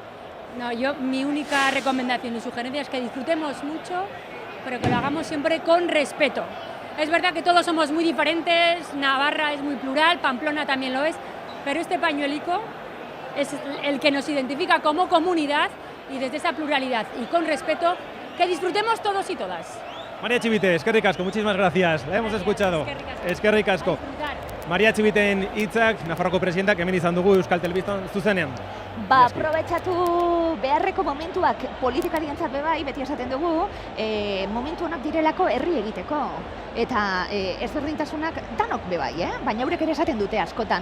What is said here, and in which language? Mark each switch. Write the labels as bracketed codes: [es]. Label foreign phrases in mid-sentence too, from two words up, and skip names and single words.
[es] No, mi única recomendación y sugerencia es que disfrutemos mucho, pero que lo hagamos siempre con respeto. Es verdad que todos somos muy diferentes, Navarra es muy plural, Pamplona también lo es, pero este pañuelico es el que nos identifica como comunidad y desde esa pluralidad y con respeto, que disfrutemos todos y todas. [eu] María Txibite, eskerrik asko, [es] muchísimas gracias. La hemos escuchado. [eu] Eskerrik asko. Maria Txibiten hitzak, Nafarroko presidentak hemen izan dugu Euskal Telebistan zuzenean. Aprobetxatu beharreko momentuak politikarientzat bai, beti esaten dugu, momentu honak direlako herri egiteko. Eta ezberdintasunak danok bai, baina eurek ere esaten dute askotan.